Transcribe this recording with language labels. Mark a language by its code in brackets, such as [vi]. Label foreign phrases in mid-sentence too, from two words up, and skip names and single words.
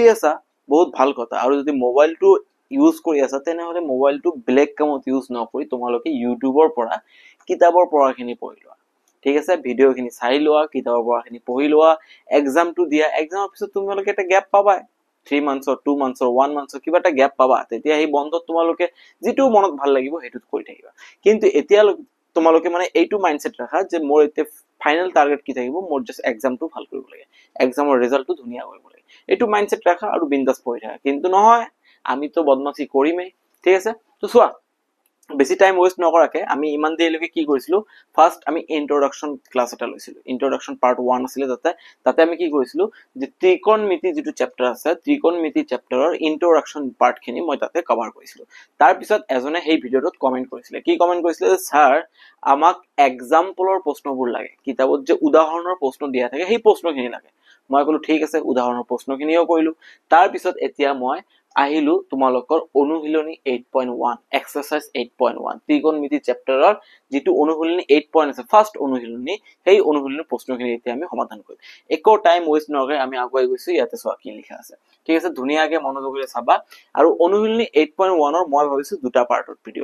[as] আছা বহুত ভাল কথা আৰু যদি মোবাইলটো ইউজ কৰি আছা তেনেহলে মোবাইলটো ব্লেক কামত ইউজ নকৰি তোমালোকে ইউটিউবৰ পৰা কিতাপৰ পঢ়াখিনি পঢ়ি লোৱা ঠিক আছে ভিডিও খিনি চাই লোৱা কিতাপৰ পঢ়াখিনি পঢ়ি লোৱা এক্সামটো দিয়া এক্সামৰ পিছত তোমালোকে এটা গ্যাপ পাবা 3 মান্থছৰ 2 মান্থছৰ 1 মান্থছৰ কিবা এটা গ্যাপ পাবা তেতিয়া এই বন্ধত তোমালোকে যেটো মনত ভাল লাগিব হেতুত কৰি থাকিবা কিন্তু এতিয়া তোমালোকে মানে এইটো মাইন্ডসেট ৰাখা যে মোৰ এতিয়া [en] final target [as] কি থাকিব মোৰ [en] just examটো [as] ভাল কৰিব লাগে এক্সামৰ ৰিজাল্টটো ধুনিয়া কৰিব লাগে এইটো মাইন্ডসেট ৰাখা আৰু বিন্দাস পঢ়ি থাকা কিন্তু নহয় আমি তো বদমাশি কৰিমেই ঠিক আছে তো চোৱা বেছি [en] time waste [as] নকৰাকে আমি ইমান দেৰিলৈকে কি কৰিছিলো ফার্স্ট আমি [en] introduction class [as] এটা লৈছিলো [en] introduction part [as] 1 আছিল তাতে আমি কি কৰিছিলো যে ত্ৰিকোণমিতি যেটো চ্যাপ্টাৰ আছে ত্ৰিকোণমিতি চ্যাপ্টাৰৰ [en] introduction part [as] খিনি মই তাতে কভার কৰিছিলো তাৰ পিছত এজনে সেই ভিডিওটোত কমেন্ট কৰিছিল কি কমেন্ট কৰিছিল যে স্যার আমাক এক্সাম্পলৰ প্ৰশ্নবোৰ লাগে কিতাপত যে উদাহৰণৰ প্ৰশ্ন দিয়া থাকে সেই প্ৰশ্নখিনি লাগে মই কলো ঠিক আছে উদাহৰণৰ প্ৰশ্নখিনিও কৰিলো তাৰ পিছত এতিয়া মই আহিলো তোমালোকৰ অনুশীলনী 8.1 এক্সারসাইজ 8.1 ত্ৰিকোণমিতি চ্যাপ্টাৰৰ যেটো অনুশীলনী 8 পইণ্ট আছে ফার্স্ট অনুশীলনী সেই অনুশীলনীৰ প্ৰশ্নখিনি এতিয়া আমি সমাধান কৰিম একো [en] time waste [as] নকৰে আমি আগুৱাই গৈছো ইয়াতে চোৱা কি লিখা আছে ঠিক আছে ধুনিয়াকে মনোযোগেৰে চাবা আৰু অনুশীলনী 8.1 ৰ মই ভাবিছো দুটা পাৰ্টত ভিডিও